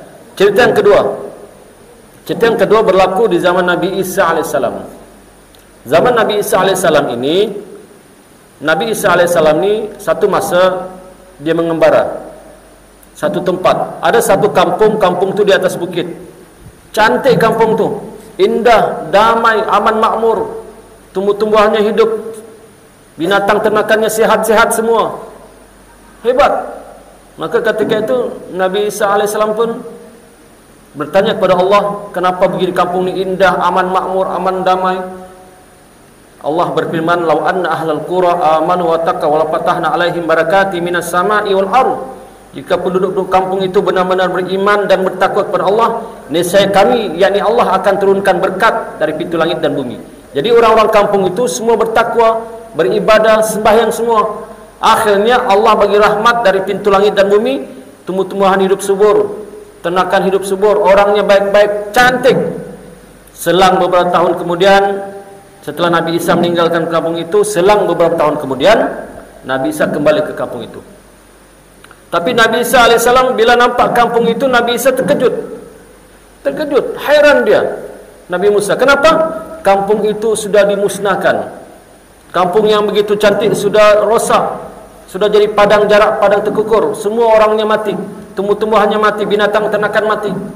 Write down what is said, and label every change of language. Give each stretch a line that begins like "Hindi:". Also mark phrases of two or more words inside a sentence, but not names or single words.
Malay: Cerita yang kedua berlaku di zaman Nabi Isa alaihissalam. Zaman Nabi Isa alaihissalam ini, Nabi Isa alaihissalam ni satu masa dia mengembara satu tempat. Ada satu kampung tu di atas bukit. Cantik kampung tu, indah, damai, aman, makmur. Tumbuh-tumbuhannya hidup, binatang ternakannya sehat-sehat semua. Hebat. Maka ketika itu Nabi Isa alaihissalam pun bertanya kepada Allah, kenapa begini kampung ini indah, aman, makmur, aman, damai? Allah berfirman,
Arabic: "لو أن أهل القرى آمنوا واتقوا لفتحنا عليهم بركات من السماء والأرض."
Malay: Jika penduduk kampung itu benar-benar beriman dan bertakwa kepada Allah, niscaya kami, yakni Allah, akan turunkan berkat dari pintu langit dan bumi. Jadi orang-orang kampung itu semua bertakwa, beribadah, sembahyang semua. Akhirnya Allah bagi rahmat dari pintu langit dan bumi, tumbuh-tumbuhan hidup subur, ternakan hidup subur, orangnya baik-baik, cantik. Selang beberapa tahun kemudian, setelah Nabi Isa meninggalkan kampung itu, selang beberapa tahun kemudian, Nabi Isa kembali ke kampung itu. Tapi Nabi Isa alaihissalam bila nampak kampung itu, Nabi Isa terkejut, hairan dia. Nabi Musa, kenapa? Kampung itu sudah dimusnahkan. Kampung yang begitu cantik sudah rosak, sudah jadi padang jarak, padang terkukur. Semua orangnya mati, tumbuh-tumbuhannya mati, binatang ternakan mati.